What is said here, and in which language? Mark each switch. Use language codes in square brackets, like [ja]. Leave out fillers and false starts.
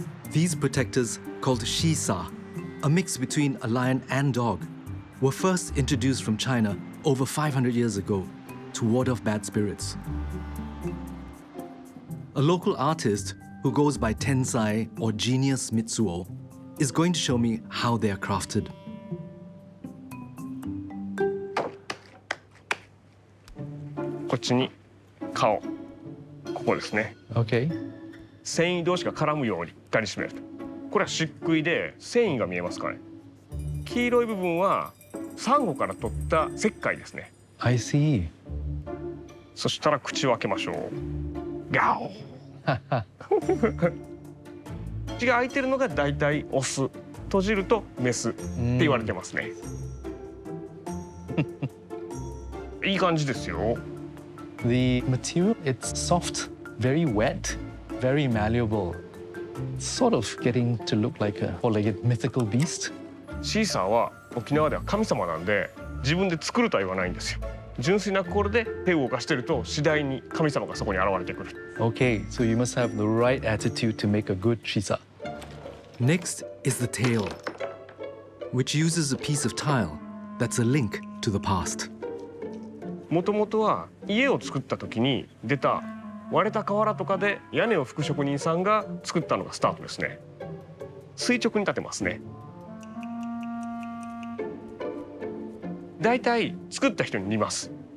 [en] These protectors, called shisa, a mix between a lion and dog, were first introduced from China over 500 years ago to ward off bad spirits. A local artist who goes by Tensai or Genius Mitsuo is going to show me how they are crafted. [ja] こっちに顔、ここですね。 [en] Okay. [ja] 繊維同士が絡むようにガリ締めると。これは漆喰で繊維が見えますかね。黄色い部分はサンゴから取った石灰ですね。 [en] I see. [ja] そしたら口を開けましょう。ガオ。口が開いてるのがだいたいオス、閉じるとメスって言われてますね。いい感じですよ。 [en] The material, it's soft, very wet, very malleable. Sort of getting to look like a four-legged mythical beast. [ja] シーサーは沖縄では神様なんで自分で作るとは言わないんですよ。純粋な心で手を動かしてると次第に神様がそこに現れてくる。 [en] Okay, so you must have the right attitude to make a good shisa. Next is the tail, which uses a piece of tile that's a link to the past. [ja] もともとは家を作った時に出た割れた瓦とかで屋根を葺く職人さんが作ったのがスタートですね。垂直に立てますね。だいたい作った人に似ます。